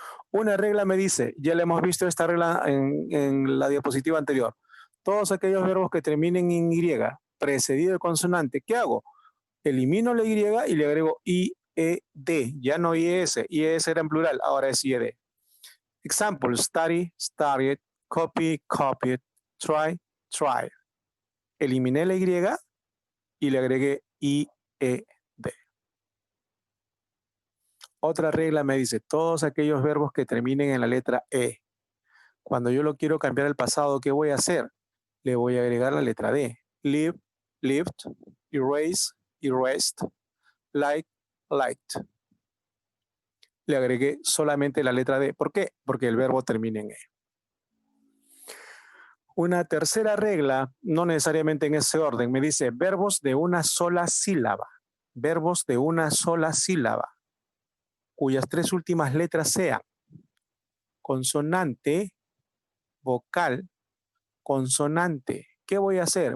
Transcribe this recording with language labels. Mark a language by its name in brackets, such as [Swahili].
[Spanish] Una regla me dice, ya le hemos visto esta regla en la diapositiva anterior, todos aquellos verbos que terminen en Y, precedido de consonante, ¿qué hago? Elimino la Y y le agrego IED, ya no IES, IES era en plural, ahora es IED. [English] Example, study, studied, copy, copied, try, tried. [Spanish] Eliminé la Y y le agregué IED. Otra regla me dice, todos aquellos verbos que terminen en la letra E. Cuando yo lo quiero cambiar al pasado, ¿qué voy a hacer? Le voy a agregar la letra D. [English] Live, lived, erase, erased, like, liked. [Spanish] Le agregué solamente la letra D. ¿Por qué? Porque el verbo termina en E. Una tercera regla, no necesariamente en ese orden, me dice verbos de una sola sílaba. Verbos de una sola sílaba, cuyas tres últimas letras sean consonante, vocal, consonante. ¿Qué voy a hacer?